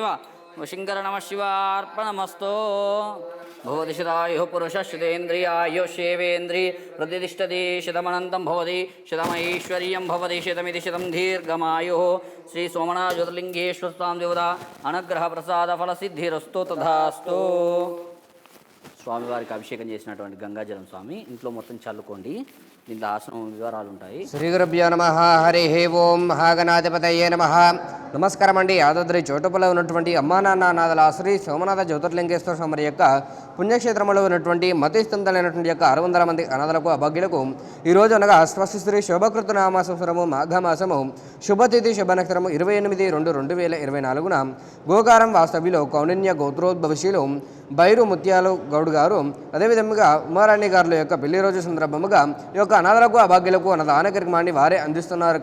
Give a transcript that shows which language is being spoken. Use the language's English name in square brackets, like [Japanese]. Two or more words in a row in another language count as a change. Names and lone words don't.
[Sanskrit] शंकर नमः शिवार्पणमस्तु. भवतिशतायुः पुरुषश्रुतेन्द्रियायुः सेवेन्द्रिय प्रतिष्ठति शतमनन्तं भवति शतमैश्वर्यं भवति शतमिति शतं दीर्घमायुः. श्री सोमनाथ ज्योतिर्लिंगेश्वर स्वामी देवता अनुग्रह प्रसाद फलसिद्धिरस्तु तथास्तु. [Telugu] స్వామివారికి అభిషేకం చేసినటువంటి గంగాజలం స్వామి ఇంట్లో మొత్తం చల్లుకోండి. దీంట్లో ఆసనం వివరాలు ఉంటాయి. [Sanskrit] శ్రీ గురుభ్యో నమః. హరి ఓం. మహాగణాధిపతయే నమః. [Telugu] నమస్కారం అండి. యాదాద్రి చోటుపల్లో ఉన్నటువంటి అమ్మా నాన్న అనాథల శ్రీ సోమనాథ జ్యోతిర్లింగేశ్వర స్వామి యొక్క పుణ్యక్షేత్రంలో ఉన్నటువంటి మతస్థితులైనటువంటి యొక్క 600 మంది అనాథలకు అభాగ్యులకు ఈరోజు అనగా స్వస్తి శ్రీ శోభకృత నామ సంవత్సరము మాఘమాసము శుభతిథి శుభనక్షత్రము 28/2/2024న గోకారం వాస్తవ్యులు కౌండిన్య గోత్రోద్భవశీలు బైరు ముత్యాలు గౌడ్ గారు అదేవిధంగా ఉమారాణి గారుల యొక్క పెళ్లి రోజు సందర్భముగా ఈ యొక్క అనాథలకు అభాగ్యులకు అన్నదాన కార్యక్రమాన్ని వారే అందిస్తున్నారు.